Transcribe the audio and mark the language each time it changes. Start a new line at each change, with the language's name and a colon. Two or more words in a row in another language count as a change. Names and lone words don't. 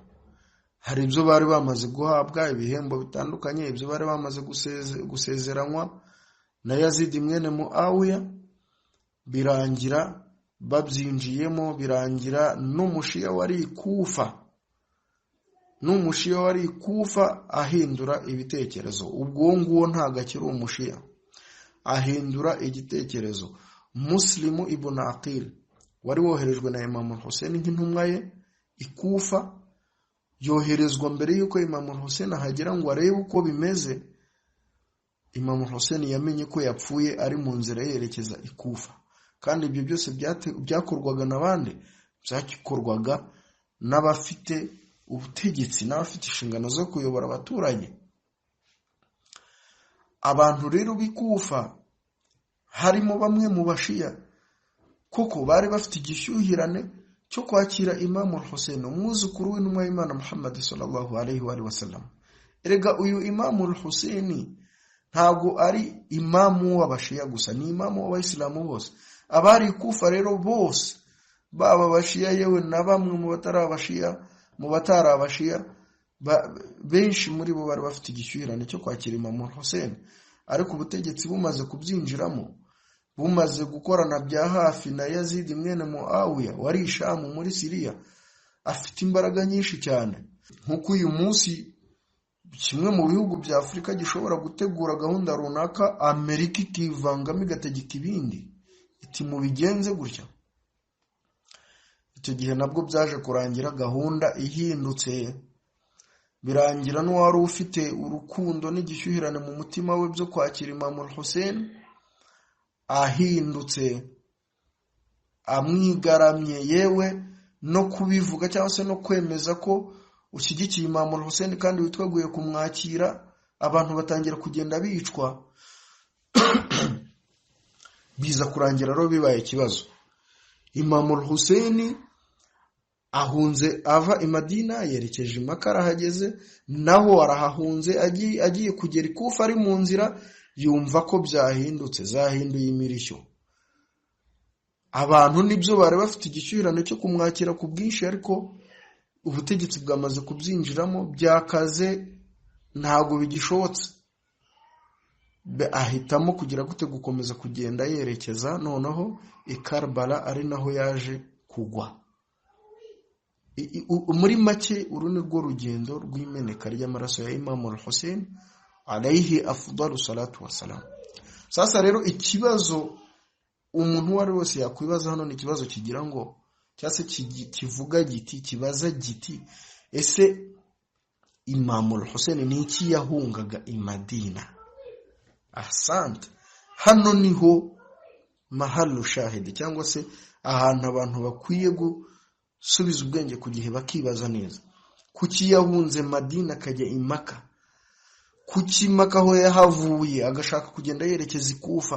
Kinyarwanda: Hari ibyo bari bamaze guhabwa ibihembo bitandukanye, ibyo bari bamaze gusezeranywa na Yazid mwene Muawiya, birangira babyinjiyemo, birangira n'umushiya wari Kufa ahindura ibitekerezo. Ubwo nguwo ntago akiri umushiya, ahindura igitekerezo. Muslimu ibn Aqil wari woherejwe na Imam al-Hussein nk'intumwa ye ikufa, yoherezwa mbere yuko Imam al-Hussein ahagera ngo arebe uko bimeze. Imam al-Hussein yamenye ko yapfuye ari mu nzira yerekeza ikufa, kandi ibyo byose byakorwaga n'abandi, byakorwaga n'abafite ubutegetsi, n'abafite inshingano zo kuyobora abaturage. Abantu rero bikufa harimo bamwe mu bashiya koko bari bafite igishyuhirane cyo kwakira Imam al-Hussein, umwuzukuru w'intumwa y'Imana Muhammad
Arabic: صلى الله عليه وسلم.
Kinyarwanda: Erega uyu Imam al-Hussein ntago ari imamu w'abashiya gusa, ni imamu w'abayisilamu bose. Abari kufa rero bose, baba abashiya yewe na bamwe mu batari abashiya, benshi muri bo bari bafite igishyuhirane cyo kwakira Imam al-Hussein. Ariko ubutegetsi bumaze kubyinjiramo, bumaze gukorana bya hafi na Yazid mwene Muawiya wari Ishamu muri Syria, afite imbaraga nyinshi cyane. Nkuko uyu munsi kimwe mu bihugu bya Afurika gishobora gutegura gahunda runaka, Amerika ikivangamo igategeka ibindi, iti mu bigenze gutya. Icyo gihe nabwo byaje kurangira gahunda ihindutse, birangira n'uwari ufite urukundo n'igishyuhirane mu mutima we byo kwakira Imam al-Hussein ahindutse, amwigaramye, yewe no kubivuga cyangwa se no kwemeza ko ushyigikiye Imam al-Hussein kandi witwaguye kumwakira. Abantu batangira kugenda bicwa, biza kurangira rero bibaye ikibazo. Imam al-Hussein ahunze ava i Madina yerekeje i Makka, arahageze naho arahahunze, agiye kugera ikufa, ari mu nzira yumva ko byahindutse, zahinduye imirishyo. Abantu nibyo bari bafite igishyuhirane cyo kumwakira ku bwinshi, ariko ubutegetsi bwamaze kubyinjiramo, byakaze, ntago bigishobotse. Ahitamo kugira gute gukomeza kugenda yerekeza noneho i Karbala, ari naho yaje kugwa. Muri make uru ni rwo rugendo rw'imeneka ry'amaraso ya Imam al-Hussein
Arabic: عليه أفضل الصلاة والسلام.
Kinyarwanda: Sasa rero ikibazo umuntu wari wose yakwibaza hano ni ikibazo kigira ngo, cyase kivuga giti, kibaza giti, ese Imam al-Hussein ni iki yahungaga i Madina? Ahsant, hano niho
Arabic: محل الشاهد,
Kinyarwanda: cyangwa se ahantu abantu bakwiye gusubiza ubwenge ku gihe bakibaza neza. Kuki yahunze Madina akajya i Makka? Kuki Makka ho yahavuye agashaka kugenda yerekeza ikufa?